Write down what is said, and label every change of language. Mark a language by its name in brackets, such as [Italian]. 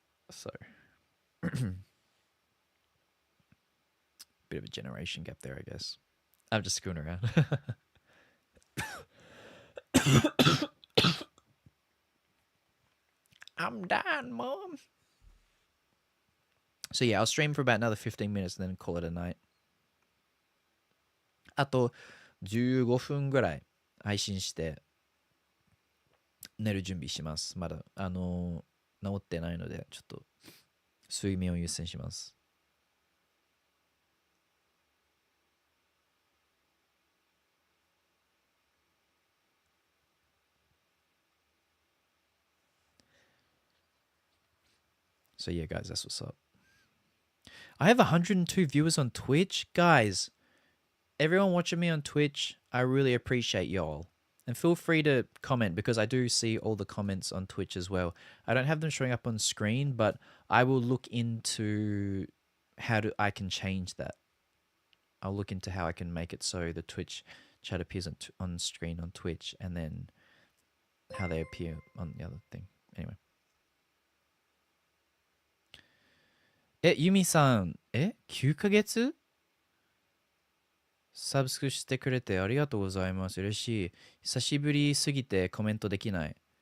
[English] So bit of a generation gap there, I guess. I'm just screwing around. I'm done, mom. So yeah, I'll stream for about another 15 minutes and then call it a night. [Japanese] あと15分ぐらい配信して寝る準備します。まだ治ってないのでちょっと睡眠を優先します。 [English] So yeah, guys, that's what's up. I have 102 viewers on Twitch. Guys, everyone watching me on Twitch, I really appreciate y'all. And feel free to comment because I do see all the comments on Twitch as well. I don't have them showing up on screen, but I will look into I can change that. I'll look into how I can make it so the Twitch chat appears on screen on Twitch and then how they appear on the other thing. Anyway. [Japanese] ユミさん、9ヶ月サブスクしてくれてありがとうございます。嬉しい。久しぶりすぎてコメントできない。